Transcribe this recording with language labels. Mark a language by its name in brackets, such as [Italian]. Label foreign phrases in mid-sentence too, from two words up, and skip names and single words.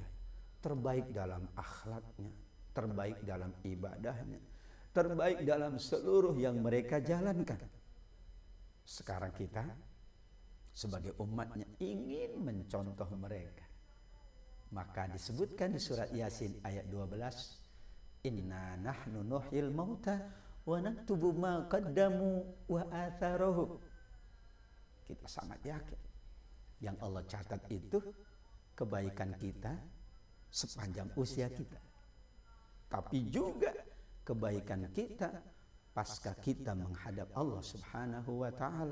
[Indonesian] Terbaik dalam akhlaknya, terbaik dalam ibadahnya, terbaik dalam seluruh yang mereka jalankan. Sekarang kita sebagai umatnya ingin mencontoh mereka. Maka disebutkan di surat Yasin ayat 12, [Arabic] إنا نحن نحيي الموتى ونكتب ما قدموا وآثاره. [Indonesian] Kita sangat yakin yang Allah catat itu kebaikan kita sepanjang usia kita. Tapi juga kebaikan kita pasca kita menghadap Allah [Arabic] سبحانه وتعالى.